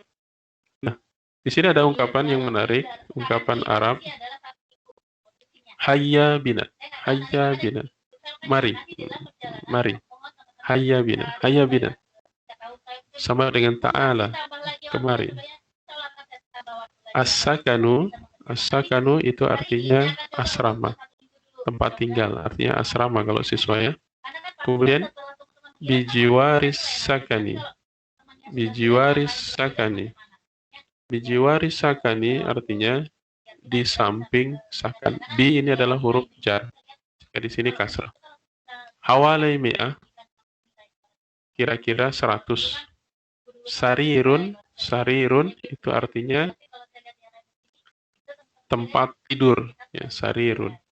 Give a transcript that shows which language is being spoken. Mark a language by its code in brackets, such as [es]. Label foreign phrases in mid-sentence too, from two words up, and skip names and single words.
[id] Nah, di sini ada ungkapan yang menarik, ungkapan Arab. [ar] هيا بنا. هيا بنا. Mari. Mari. هيا بنا. هيا بنا. [id] Sama dengan ta'ala. Kemari. As-sakanu. As-sakanu itu artinya asrama. Tempat tinggal. Artinya asrama kalau siswa, ya. Kemudian [ar] بجوار السكن. بجوار السكن. بجوار السكن [id] artinya di samping sakan. Bi ini adalah huruf jar. Di sini kasrah. [ar] حوالي مئة, [id] kira-kira 100. Sarirun, sarirun itu artinya tempat tidur, ya, sarirun.